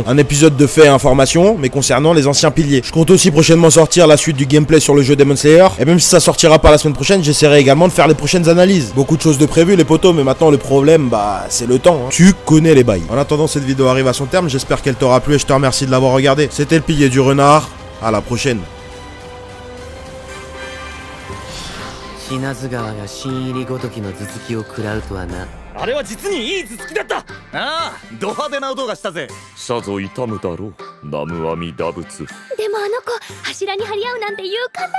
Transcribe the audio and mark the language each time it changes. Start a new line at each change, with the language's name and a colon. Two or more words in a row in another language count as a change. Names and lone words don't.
French: Un épisode de faits et informations, mais concernant les anciens piliers. Je compte aussi prochainement sortir la suite du gameplay sur le jeu Demon Slayer. Et même si ça sortira pas la semaine prochaine, j'essaierai également de faire les prochaines analyses. Beaucoup de choses de prévues, les potos, mais maintenant, le problème, bah, c'est le temps, hein. Tu connais les bails. En attendant, cette vidéo arrive à son terme. J'espère qu'elle t'aura plu et je te remercie de l'avoir regardé. C'était le pilier du renard. À la prochaine.
Japanese: 死なず川が新入りごときの頭突きを食らうとはな。あれは実にいい頭突きだった。ああ、ド派手な音がしたぜ。さぞ痛むだろう、南無阿弥陀仏。でもあの子柱に張り合うなんて勇敢なのね。